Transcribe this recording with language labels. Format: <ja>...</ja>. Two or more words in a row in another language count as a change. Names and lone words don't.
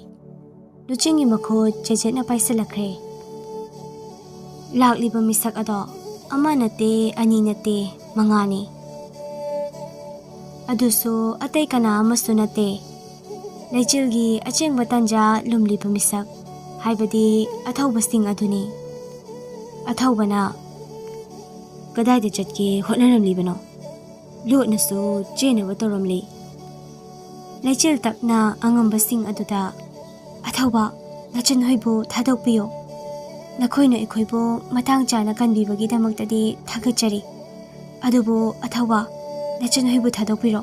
<mni>Luchingi makhut jejetna paisalakre. Lakliba misak ado ama nate ani nate mangani. Adusu atay kana amasu nate. Lejilgi acheng batanja lumliba misak. Haibadi athawba sing aduni. Athawba na kadai de chatki hotnaramliba no. Lot na so jena batoramli. Lejil takna angamba sing aduda. Athawba nachan hoibu thadokpiyo. Nakoina ikoibu matang chana kanbibagi damakdadi thagachari. Adubu athawba nachan hoibu thadokpiro.</mni>